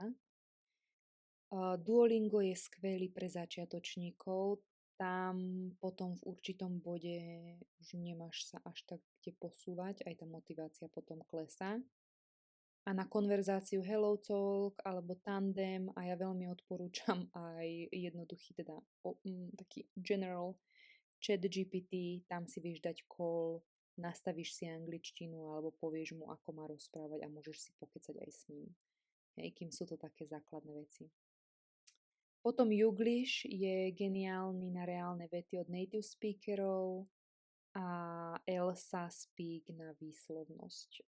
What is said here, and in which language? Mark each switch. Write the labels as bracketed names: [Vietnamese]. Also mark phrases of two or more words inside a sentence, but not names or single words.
[Slovak] Duolingo je skvelý pre začiatočníkov, tam potom v určitom bode už nemáš sa až tak kde posúvať, aj tá motivácia potom klesá. A na konverzáciu HelloTalk alebo Tandem a ja veľmi odporúčam aj jednoduchý, teda taký general chat GPT, tam si vieš dať call, nastavíš si angličtinu alebo povieš mu, ako má rozprávať a môžeš si pokecať aj s ním. Hej, kým sú to také základné veci. Potom Youglish je geniálny na reálne vety od [English] native speakerov [Slovak] a Elsa Speak na výslovnosť.